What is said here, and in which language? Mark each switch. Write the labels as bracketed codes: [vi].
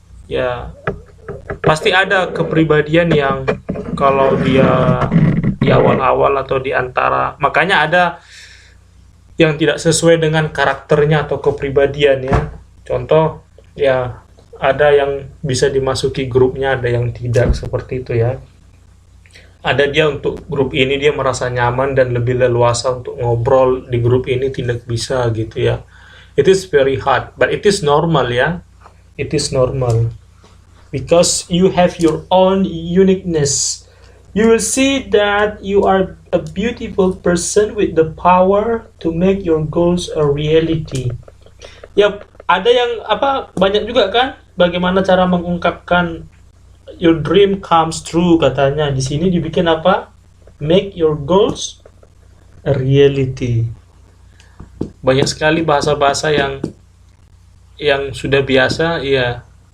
[id] Ya, pasti ada kepribadian yang kalau dia di awal-awal atau di antara, makanya ada yang tidak sesuai dengan karakternya atau kepribadian ya. Contoh ya, ada yang bisa dimasuki grupnya, ada yang tidak, seperti itu ya. Ada dia untuk grup ini dia merasa nyaman dan lebih leluasa untuk ngobrol, di grup ini tidak bisa gitu ya. [en] It is very hard, but it is normal ya. It is normal. Because you have your own uniqueness. You will see that you are a beautiful person with the power to make your goals a reality. Ya, [id] Ada yang apa, banyak juga kan bagaimana cara mengungkapkan [en] your dream comes true [id] katanya. Di sini dibikin apa? [en] Make your goals a reality. [id] Banyak sekali bahasa-bahasa yang sudah biasa, ya.